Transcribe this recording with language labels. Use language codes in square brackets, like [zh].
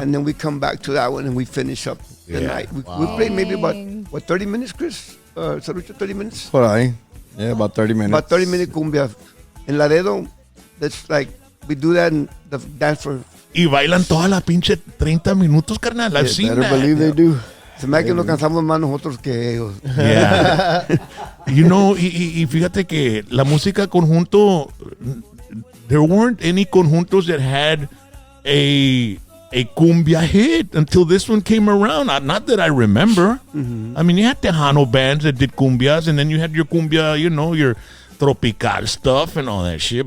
[en] and then we come back to that one, and we finish up the Yeah. night. We played maybe about 30 minutes, Chris? Sarucho, 30 minutes? [es] Por ahí. [en] Yeah, about 30 minutes. About 30-minute cumbia. In Laredo, that's like, we do that in the dance for. [es] Y bailan toda la pinche 30 minutos, carnal. [en] I've seen Better that. believe they do. [es] Se me hace que nos cansamos más nosotros que ellos. [en] Yeah. [es] Y fíjate que la música conjunto, [en] there weren't any conjuntos that had a cumbia hit until this one came around. Not that I remember. I mean, you had Tejano bands that did cumbias, and then you had your cumbia, your tropical stuff and all that shit.